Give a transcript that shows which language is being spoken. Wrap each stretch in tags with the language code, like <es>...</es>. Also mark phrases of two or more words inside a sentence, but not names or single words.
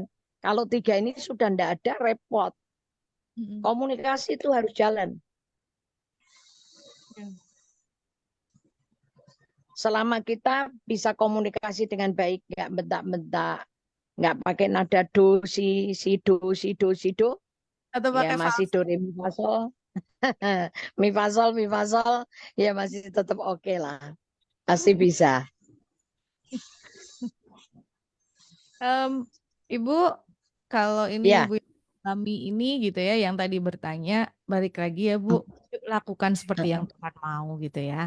<id>Kalau 3 ini sudah tidak ada, repot. Komunikasi itu harus jalan. Selama kita bisa komunikasi dengan baik, nggak bentak-bentak, nggak pakai nada do, si do, si do, si do, Atau ya pakai masih do, re, mi, fa, sol. Mi, fa, sol, ya masih tetap oke lah. Masih bisa. Ibu, kalau ini Ya. Ibu kami ini gitu ya, yang tadi bertanya, balik lagi ya Bu, yuk lakukan seperti yang Tuhan mau gitu ya.</id>